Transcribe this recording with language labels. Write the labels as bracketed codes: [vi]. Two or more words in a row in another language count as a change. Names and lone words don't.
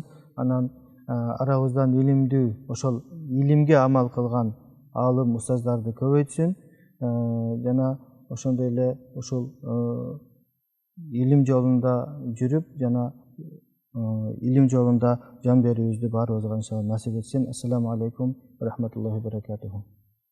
[ky] Анан арабыздан илимдүү, ошол илимге амал кылган алым устаздарды көбөйтсүн. Жана ошондой эле ушул илим жолунда жүрүп, жана илим жолунда жан берүүбүздү баарыбызга иншалла насип этсин. [ar] السلام عليكم ورحمة الله وبركاته.